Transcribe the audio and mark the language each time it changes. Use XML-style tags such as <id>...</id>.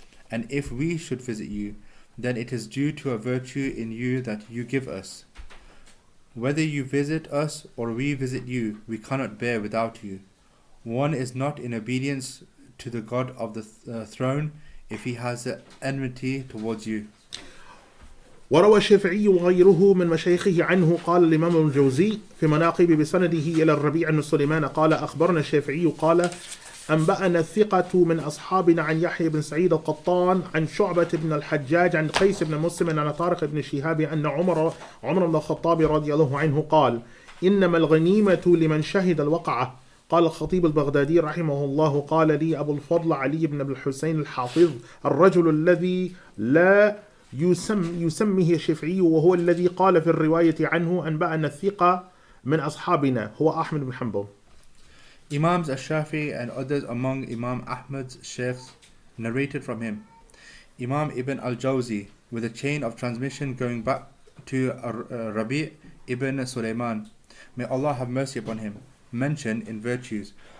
<en>And if we should visit you, then it is due to a virtue in you that you give us. Whether you visit us or we visit you, we cannot bear without you. One is not in obedience to the God of the throne if he has enmity towards you.</en> <ar>وروى الشافعي وغيره من مشايخه عنه قال الإمام الجوزي في مناقب بسنده إلى الربيع بن سليمان قال أخبرنا الشافعي قال أنبأنا الثقة من أصحابنا عن يحيى بن سعيد القطان عن شعبة بن الحجاج عن قيس بن مسلم عن طارق بن شهاب أن عمر بن الخطاب رضي الله عنه قال إنما الغنيمة لمن شهد الوقعة. قال الخطيب البغدادي رحمه الله قال لي أبو الفضل علي بن أبي الحسين الحافظ الرجل الذي لا يسميه الشافعي وهو الذي قال في الرواية عنه أنبأنا الثقة من أصحابنا هو أحمد بن حنبل.</ar> <en>Imams Ash-Shafi'i and others among Imam Ahmad's sheikhs narrated from him. Imam Ibn al-Jawzi, with a chain of transmission going back to Rabi' ibn Sulaiman, may Allah have mercy upon him, mentioned in virtues.</en>